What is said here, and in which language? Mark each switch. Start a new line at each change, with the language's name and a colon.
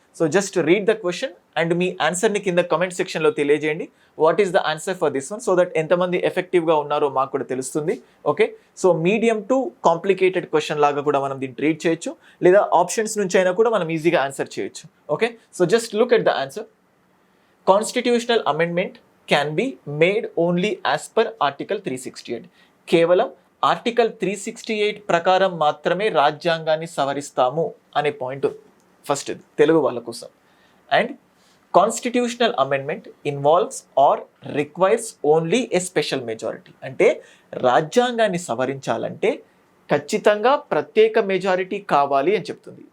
English: so just read the question and
Telugu: మీ ఆన్సర్ని కింద comment సెక్షన్లో తెలియజేయండి.
English: what is the answer for this one, so that
Telugu: ఎంతమంది ఎఫెక్టివ్గా ఉన్నారో మాకు కూడా తెలుస్తుంది. Okay, so medium to complicated question లాగా కూడా మనం దీన్ని ట్రీట్ చేయొచ్చు, లేదా ఆప్షన్స్ నుంచి అయినా కూడా మనం ఈజీగా ఆన్సర్ చేయొచ్చు.
English: Okay, so just look at the answer. Constitutional amendment can be made only as per Article 368.
Telugu: కేవలం ఆర్టికల్ 368 ప్రకారం మాత్రమే రాజ్యాంగాన్ని సవరిస్తాము అనే పాయింట్ ఫస్ట్ తెలుగు వాళ్ళ కోసం.
English: And constitutional amendment involves or requires only a special majority.
Telugu: అంటే రాజ్యాంగాన్ని సవరించాలంటే ఖచ్చితంగా ప్రత్యేక మెజారిటీ కావాలి అని చెప్తుంది.